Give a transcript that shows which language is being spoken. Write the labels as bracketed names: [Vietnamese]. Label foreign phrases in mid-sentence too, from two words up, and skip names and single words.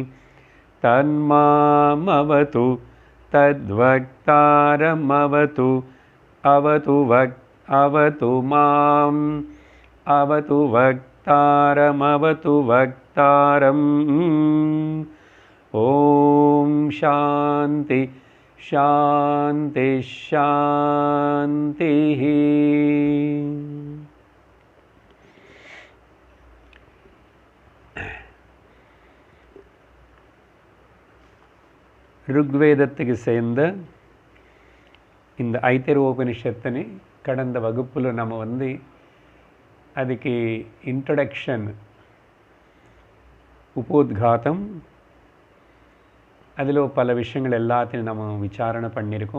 [Sanskrit] तन्मामवतु तद्वक्तारमवतु अवतु माम् अवतु वक्तारमवतु वक्तारम्। ओम शांति शांति शांति। [Tamil] ருக்வேதத்துக்கு சேர்ந்த இந்த ஐதரோபனிஷத்தினை கடந்த வகுப்புல நம்ம அதுக்கு இன்ட்ரடக்ஷன் உபோத்காதம் அதில் பல விஷயங்கள் எல்லாத்தையும் நம்ம விசாரணை பண்ணியிருக்கோம்.